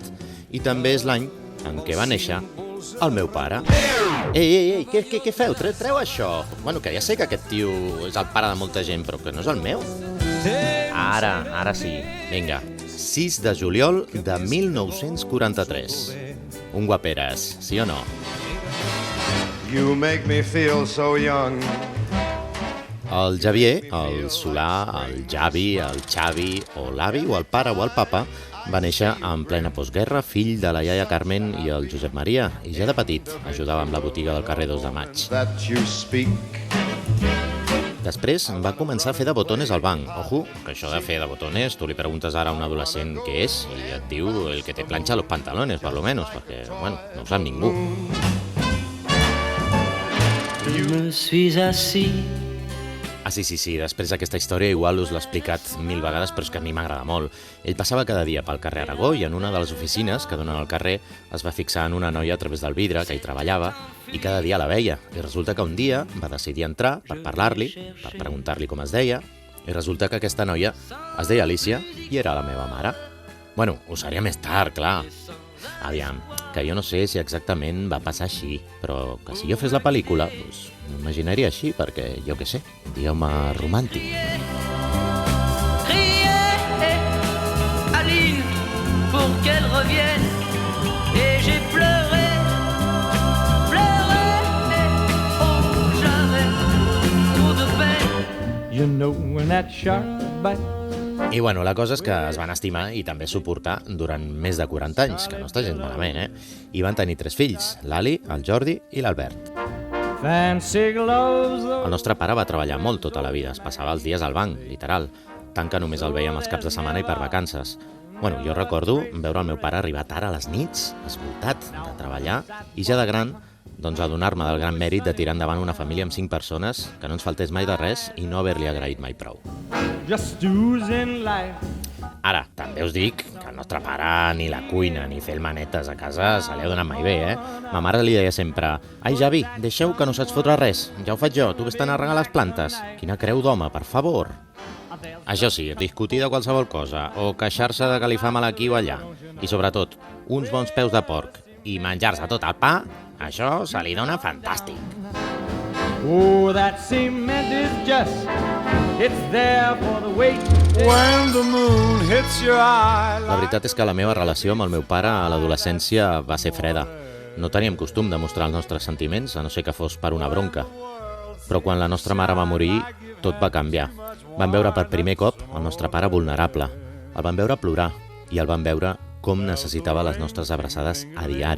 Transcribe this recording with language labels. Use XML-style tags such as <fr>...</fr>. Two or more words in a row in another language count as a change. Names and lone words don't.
<ca>I també és l'any en què va néixer el meu pare. Ei, què feu? Treu això. Bueno, que ja sé que aquest tio és el pare de molta gent, però que no és el meu. Ara sí. Vinga, 6 de juliol de 1943. Un guaperes, sí o no?</ca> <en>You make me feel so young.</en> <ca>El Javier, el Solà, el Javi, el Xavi, o l'avi, o el pare, o el papa, va néixer en plena postguerra, fill de la iaia Carmen i el Josep Maria, i ja de petit ajudava amb la botiga del carrer 2 de Maig.</ca> <en>That you speak.</en> <ca>Després va començar a fer de botones al banc. Ojo, que això de fer de botones, tu li preguntes ara a un adolescent què és i et diu</ca> <es>el que te plancha los pantalones,</es> <ca>per lo menos, perquè, bueno, no ho sap ningú.</ca> <fr>Je me suis assis.</fr> <ca>Sí, després d'aquesta història igual us l'he explicat 1000 vegades, però és que a mi m'agrada molt. Ell passava cada dia pel carrer Aragó i en una de les oficines que donen al carrer es va fixar en una noia a través del vidre que hi treballava i cada dia la veia. I resulta que un dia va decidir entrar per parlar-li, per preguntar-li com es deia, i resulta que aquesta noia es deia Alicia i era la meva mare. Bueno, ho seria més tard, clar. Aviam, que jo no sé si exactament va passar així, però que si jo fes la pel·lícula, doncs m'imaginaria així, perquè, jo què sé, digueu-me romàntic.</ca> <fr>Crier, Aline, pour qu'elle revienne. Et j'ai pleuré, oh, j'avais trop de peine.</fr> <en>You know when that shark bite.</en> <ca>I bueno, la cosa és que es van estimar i també suportar durant més de 40 anys, que no està gens malament, I van tenir 3 fills, l'Ali, el Jordi i l'Albert.</ca> <en>Fancy gloves.</en> <ca>El nostre pare va treballar molt tota la vida, es passava els dies al banc, literal, tant que només el veiem els caps de setmana i per vacances. Bueno, jo recordo veure el meu pare arribar tard a les nits, esgotat de treballar, i ja de gran, doncs adonar-me del gran mèrit de tirar endavant una família amb 5 persones, que no ens faltés mai de res i no haver-li agraït mai prou.</ca> <en>Just oozing life.</en> <ca>Ara, també us dic que el nostre pare ni la cuina ni fer el manetes a casa se li ha donat mai bé, Ma mare li deia sempre: «Ai, Javi, deixeu que no saps fotre res, ja ho faig jo, tu vés-te'n a regar les plantes. Quina creu d'home, per favor!» Això sí, discutir de qualsevol cosa o queixar-se de que li fa mal aquí o allà i, sobretot, uns bons peus de porc i menjar-se tot el pa, això se li dona fantàstic.</ca> <en>Oh, that cement is just, it's there for the weight. When the moon hits your eye.</en> <ca>La veritat és que la meva relació amb el meu pare a l'adolescència va ser freda. No teníem costum de mostrar els nostres sentiments, a no ser que fos per una bronca. Però quan la nostra mare va morir, tot va canviar. Vam veure per primer cop el nostre pare vulnerable. El vam veure plorar i el vam veure com necessitava les nostres abraçades a diari.</ca>